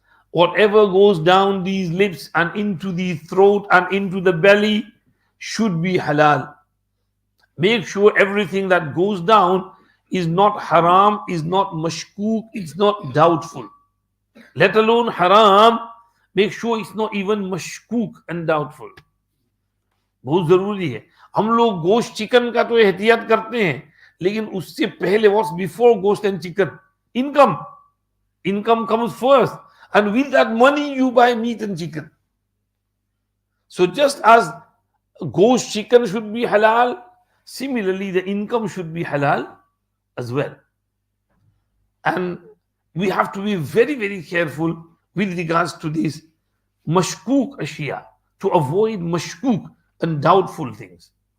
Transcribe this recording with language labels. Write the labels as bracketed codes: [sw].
[en] Whatever goes down these lips and into the throat and into the belly should be halal. Make sure everything that goes down is not haram, is not mashkook, it's not doubtful. Let alone haram, make sure it's not even mashkook and doubtful. [hi] बहुत जरूरी है. हम लोग गोश्त chicken का तो एहतियात करते हैं, लेकिन उससे पहले [en] what's before ghost and chicken? Income comes first, and with that money you buy meat and chicken. So just as ghost chicken should be halal, similarly the income should be halal as well. And we have to be very, very careful with regards to this mashkook ashya, to avoid mashkook and doubtful things.